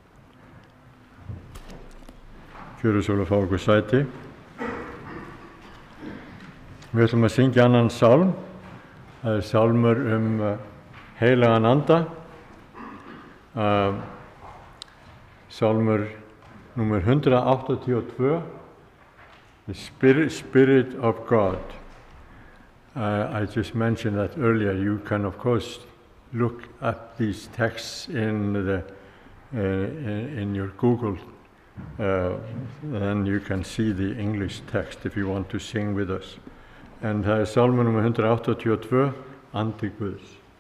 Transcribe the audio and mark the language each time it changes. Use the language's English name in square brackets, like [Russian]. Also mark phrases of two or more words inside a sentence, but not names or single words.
[Icelandic] Kjörið svo að fá okkur sæti. Við ætlum að syngja annan sálm. Það er sálmur heilagan anda. Sálmur númer 182. [English] The Spirit of God. I just mentioned that earlier. You can, of course, look up these texts in your Google. Then you can see the English text if you want to sing with us. [Icelandic] En það er sálmur númer 182, Andi Guðs.